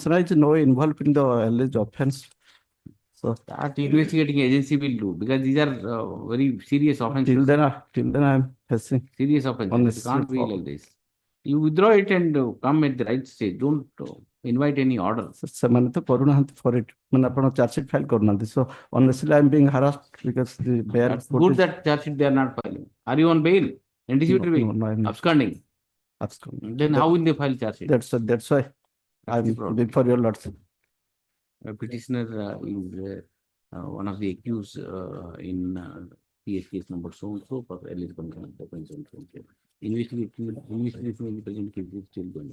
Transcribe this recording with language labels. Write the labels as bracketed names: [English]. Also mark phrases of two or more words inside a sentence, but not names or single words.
[English] petitioner is no involved in the alleged offense. So that investigating agency will do, because these are very serious offenses. till then I am facing Serious offenses. It unnecessary can't be like problem. this. You withdraw it and come at the right stage. Don't invite any order. [Odia] ସେମାନେ ତ କରୁନାହାନ୍ତି [English] for it. [Odia] ମାନେ ଆପଣ [English] charge sheet file [Odia] କରୁନାହାନ୍ତି. [English] So honestly, I am being harassed because the bail That's court good is- that charge sheet they are not filing. Are you on bail? Anticipatory bail? No, I am not. Absconding? Absconding. Then how will they file charge sheet? That's why I the am problem. before your lordship. A petitioner is one of the accused in PS case number so and so for alleged investigation in the present case is still going.